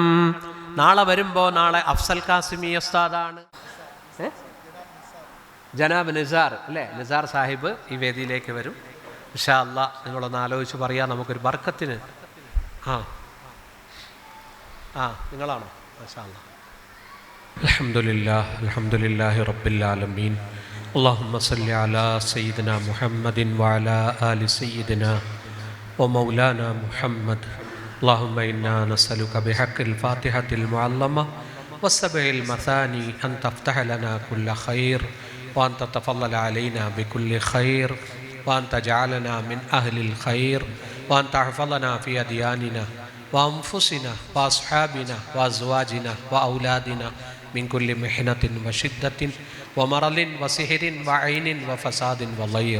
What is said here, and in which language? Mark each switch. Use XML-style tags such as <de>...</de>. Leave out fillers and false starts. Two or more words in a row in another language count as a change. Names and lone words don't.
<ml>നാളെ വരുമ്പോൾ, നാളെ അഫ്സൽ കാസിമി ഉസ്താദാണ്, ജനാബ് നിസാർ അല്ലേ, നിസാർ സാഹിബ് ഈ വേദിയിലേക്ക് വരും.</ml> <ar>إن شاء الله</ar> <ml>നിങ്ങളൊന്ന് ആലോചിച്ച് പറയാം, നമുക്കൊരു ബർക്കത്തിന്. നിങ്ങളാണോ?</ml> <ar>ما شاء الله. الحمد لله، الحمد لله رب العالمين. اللهم صل على سيدنا محمد وعلى آل سيدنا ومولانا محمد. اللهم إنا نسألك بحق الفاتحة المعلمة والسبع المثاني أن تفتح لنا كل خير، وأن تتفضل علينا بكل خير، وأن تجعلنا من أهل الخير، وأن تحفظنا في أدياننا وأنفسنا وأصحابنا وأزواجنا وأولادنا من كل محنة وشدة ومرض وسحر وعين وفساد وضير.</ar>